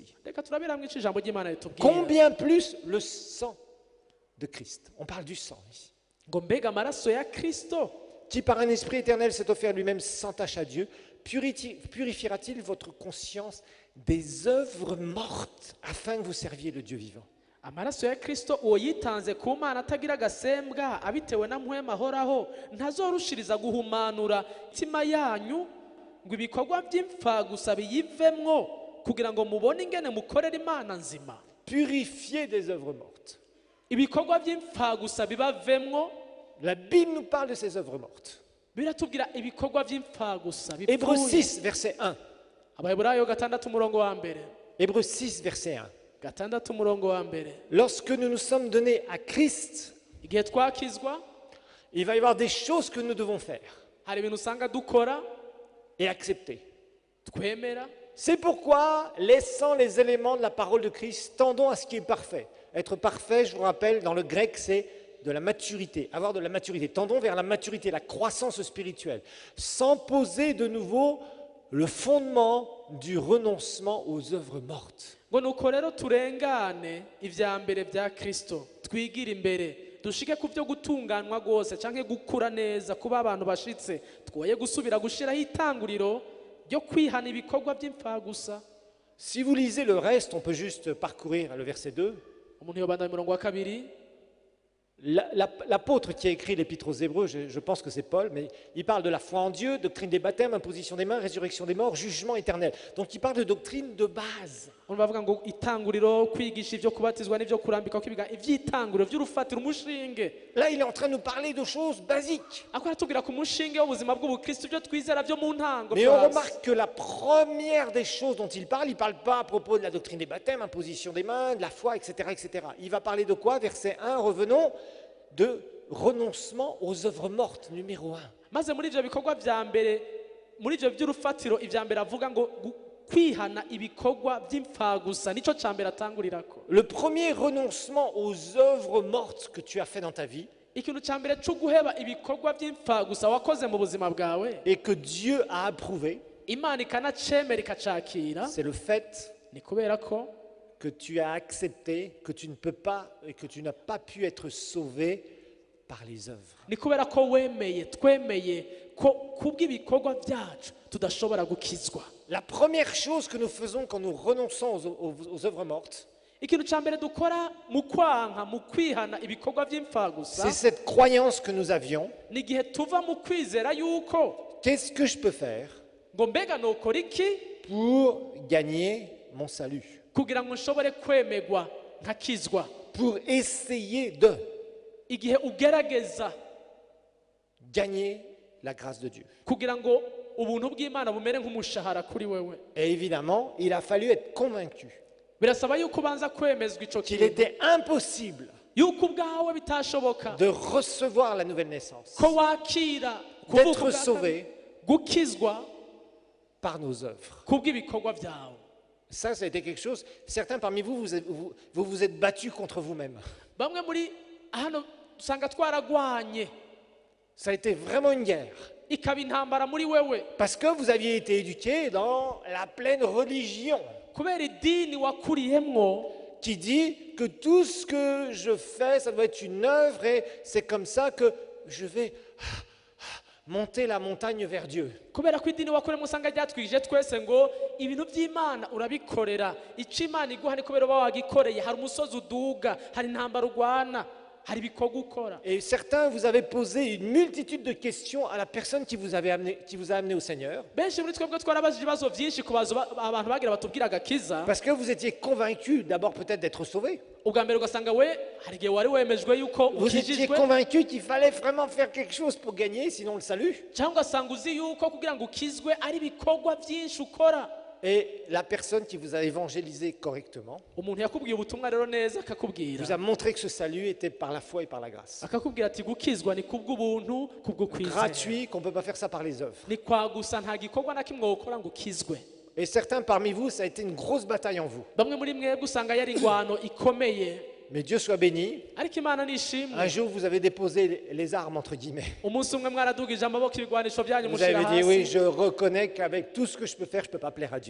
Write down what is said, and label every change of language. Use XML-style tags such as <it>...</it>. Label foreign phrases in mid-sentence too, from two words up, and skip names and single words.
<rn>Reka turabire hamwe ico ijambo ry'Imana ritubwira</rn> <fr>Combien plus le sang de Christ. On parle du sang ici.</fr> <rn>ngo mbega amaraso ya Kristo</rn> <fr>Qui par un esprit éternel s'est offert lui-même sans tache à Dieu, purifiera-t-il votre conscience des œuvres mortes afin que vous serviez le Dieu vivant?</fr> <rn>amaraso ya Kristo uwo yitanze ku Mana atagira agasembwa abitewe na mpwema ahoraho ntazorushiriza guhumanura imitima yanyu ngo ibikorwa by'imfa gusa biyivemwo kugira ngo mubone ingene mukorera Imana nzima.</rn> <fr>Purifier des œuvres mortes.</fr> <rn>Ibikorwa by'imfa gusa bibavemwo.</rn> <fr>La Bible nous parle de ces œuvres mortes.</fr> <rn>Biratubwira ibikorwa by'imfa gusa</rn> <fr>Hébreux</fr> <rn>bipfuye.</rn> <fr>6, verset 1.</fr> <rn>Abaheburayo 6 umurongo wa mbere.</rn> <fr>Hébreux 6, verset 1.</fr> <rn>6 umurongo wa mbere.</rn> <fr>Lorsque nous nous sommes donnés à Christ,</fr> <rn>Igihe twakizwa</rn> <fr>il va y avoir des choses que nous devons faire</fr> <rn>hari ibintu usanga dukora</rn> <fr>et accepter.</fr> <rn>twemera.</rn> <fr>C'est pourquoi, laissant les éléments de la parole de Christ, tendons à ce qui est parfait. Être parfait, je vous rappelle, dans le grec, c'est de la maturité, avoir de la maturité. Tendons vers la maturité, la croissance spirituelle, sans poser de nouveau le fondement du renoncement aux œuvres mortes.</fr> <rn>Ngo nuko rero turengane ivya mbere bya Kristo twigira imbere dushike ku byo gutunganwa rwose canke gukura neza kuba abantu bashitse twoye gusubira gushiraho itanguriro ryo kwihana ibikorwa by'imfa gusa.</rn> <fr>Si vous lisez le reste, on peut juste parcourir le verset 2.</fr> <rn>Umuntu yobanda umurongo wa kabiri.</rn> <fr>L'apôtre qui a écrit l'épître aux Hébreux, je pense que c'est Paul, mais il parle de la foi en Dieu, doctrine des baptêmes, imposition des mains, résurrection des morts, jugement éternel. Donc il parle de doctrine de base.</fr> <rn>Umuntu bavuga ngo itanguriro kwigisha ivyo kubatizwa n'ivyo kurambika kw'ibiga ivy'itanguriro vy'urufatiro umushinge.</rn> <fr>Là, il est en train de nous parler de choses basiques.</fr> <rn>Ako aratubwira ku mushinge w'ubuzima bw'ubukristo ibyo twizera byo mu ntango.</rn> <fr>Mais on remarque que la première des choses dont il parle pas à propos de la doctrine des baptêmes, imposition des mains, de la foi, etc., etc. Il va parler de quoi? Verset 1, revenons, de renoncement aux œuvres mortes, numéro 1.</fr> <rn>Maze muri ivyo bikorwa vya mbere muri ivyo by'urufatiro ivya mbere avuga ngo kwihana ibikorwa by'imfa gusa nico ca mbere atangurirako.</rn> <fr>Le premier renoncement aux œuvres mortes que tu as fait dans ta vie,</fr> <rn>Ikintu ca mbere cyo guheba ibikorwa by'imfa gusa wakoze mu buzima bwawe</rn> <fr>et que Dieu a approuvé,</fr> <rn>Imana ikanacemera ikacakira,</rn> <fr>c'est le fait</fr> <rn>ni kubera ko</rn> <fr>que tu as accepté que tu ne peux pas et que tu n'as pas pu être sauvé par les œuvres.</fr> <rn>ni kubera ko twemeye ko kubw'ibikorwa byacu tudashobora gukizwa.</rn> <fr>La première chose que nous faisons quand nous renonçons aux œuvres mortes,</fr> <rn>ikintu cya mbere dukora mu kwanka mu kwihana ibikorwa by'imfagusa</rn> <fr>c'est cette croyance que nous avions.</fr> <rn>ni igihe tuva mu kwizera yuko</rn> <fr>Qu'est-ce que je peux faire</fr> <rn>ngo mbega nokora iki</rn> <fr>pour gagner mon salut?</fr> <rn>kugira ngo nshobore kwemegwa nkakizwa</rn> <fr>Pour essayer de</fr> <rn>igihe ugerageza</rn> <fr>gagner la grâce de Dieu.</fr> <rn>kugira ngo ubuntu bw'Imana bumere nk'umushahara kuri wewe.</rn> <fr>Et évidemment, il a fallu être convaincu</fr> <rn>Birasaba yuko ubanza kwemezwa ico</rn> <fr>qu'il</fr> <rn>kintu</rn> <fr>était impossible</fr> <rn>yuko ubwawe bitashoboka</rn> <fr>de recevoir la nouvelle naissance,</fr> <rn>ko wakira</rn> <fr>d'être</fr> <rn>kuvuka bwa</rn> <fr>sauvé</fr> <rn>gukizwa</rn> <fr>par nos œuvres.</fr> <rn>kubw'ibikorwa byawe.</rn> <fr>Ça a été quelque chose. Certains parmi vous, vous êtes battus contre vous-même.</fr> <rn>Bamwe muri hano usanga twaragwanye</rn> <fr>Ça a été vraiment une guerre.</fr> <rn>ikaba intambara muri wewe</rn> <fr>Parce que vous aviez été éduqués dans la pleine religion</fr> <rn>kubera idini wakuriyemwo</rn> <fr>qui dit que tout ce que je fais, ça doit être une œuvre et c'est comme ça que je vais monter la montagne vers Dieu.</fr> <rn>kubera ko idini wakuriyemwo usanga ryatwigije twese ngo ibintu by'Imana urabikorera icyo Imana iguha ni kubera uba wagikoreye hari umusozi uduga hari intambara urwana hari ibikorwa ukora.</rn> <fr>Et certains, vous avez posé une multitude de questions à la personne qui vous a amené au Seigneur.</fr> <rn>benshi muri twebwe twarabajije ibibazo byinshi ku abantu bagira batubwira agakiza</rn> <fr>Parce que vous étiez convaincus d'abord peut-être d'être sauvés.</fr> <rn>ubwa mbere ugasanga we hari igihe wari wemejwe yuko</rn> <fr>Vous étiez</fr> <rn>ukijijwe</rn> <fr>convaincus qu'il fallait vraiment faire quelque chose pour gagner, sinon le salut.</fr> <rn>cyangwa ugasanga uzi yuko kugira ngo ukizwe ari ibikorwa byinshi ukora.</rn> <fr>Et la personne qui vous a évangélisé correctement</fr> <rn>umuntu yakubwiye ubutumwa rero neza</rn> <fr>vous</fr> <rn>akakubwira</rn> <fr>a montré que ce salut était par la foi et par la grâce.</fr> <rn>akakubwira ati gukizwa ni kubw'ubuntu kubw'ukwizera</rn> <fr>Gratuit, qu'on ne peut pas faire ça par les œuvres.</fr> <rn>ni kwa gusa nta gikorwa na kimwe wokora ngo ukizwe.</rn> <fr>Et certains parmi vous, ça a été une grosse bataille en vous.</fr> <rn>bamwe muri mwebwe usanga yari ingwano ikomeye</rn> <fr>Mais Dieu soit béni.</fr> <rn>ariko Imana nishimwe</rn> <fr>Un jour, vous avez déposé les armes, entre guillemets.</fr> <rn>umunsi umwe mwaradugije amaboko ibigwanisho byanyu</rn> <fr>Vous</fr> <rn>mushira</rn> <fr>avez dit, oui,</fr> <rn>hasi</rn> <fr>je reconnais qu'avec tout ce que je peux faire, je ne peux pas plaire à Dieu.</fr>